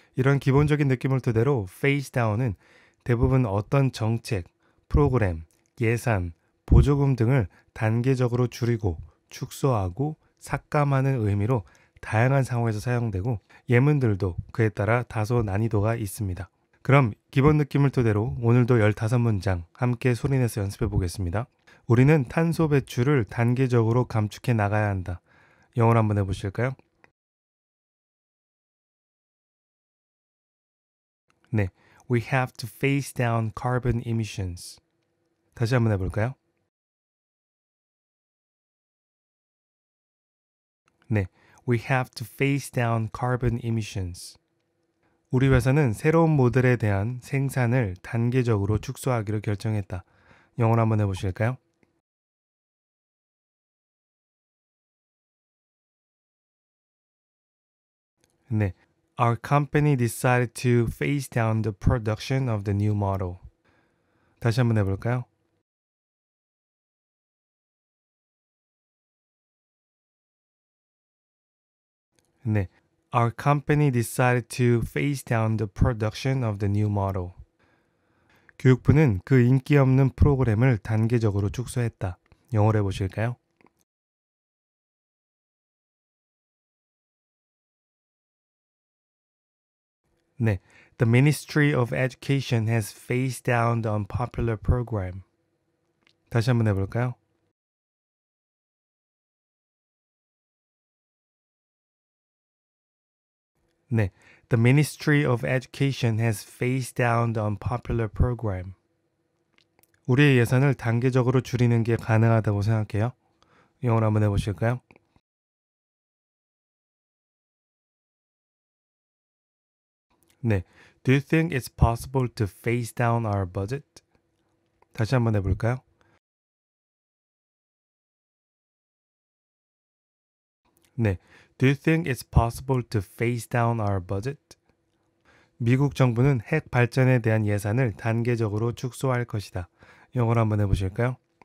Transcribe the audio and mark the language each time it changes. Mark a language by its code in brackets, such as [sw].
[ko] 이런 기본적인 느낌을 토대로 phase down은 대부분 어떤 정책, 프로그램, 예산, 보조금 등을 단계적으로 줄이고 축소하고 삭감하는 의미로 다양한 상황에서 사용되고 예문들도 그에 따라 다소 난이도가 있습니다. 그럼 기본 느낌을 토대로 오늘도 15문장 함께 소리내서 연습해 보겠습니다. 우리는 탄소 배출을 단계적으로 감축해 나가야 한다. 영어로 한번 해보실까요? [en] 네, we have to phase down carbon emissions. [ko] 다시 한번 해볼까요? [en] 네, we have to phase down carbon emissions. [ko] 우리 회사는 새로운 모델에 대한 생산을 단계적으로 축소하기로 결정했다. 영어로 한번 해보실까요? [en] 네, our company decided to phase down the production of the new model. [ko] 다시 한번 해볼까요? [en] 네, our company decided to phase down the production of the new model. [ko] 교육부는 그 인기 없는 프로그램을 단계적으로 축소했다. 영어로 해보실까요? [en] 네, the Ministry of Education has phased down the unpopular program. [ko] 다시 한번 해볼까요? [en] 네, the Ministry of Education has phased down the unpopular program. [ko] 우리의 예산을 단계적으로 줄이는 게 가능하다고 생각해요. 영어로 한번 해보실까요? [en] 네, do you think it's possible to phase down our budget? [ko] 다시 한번 해볼까요? [en] 네, do you think it's possible to phase down our budget? [ko] 미국 정부는 핵 발전에 대한 예산을 단계적으로 축소할 것이다. 영어로 한번 해보실까요?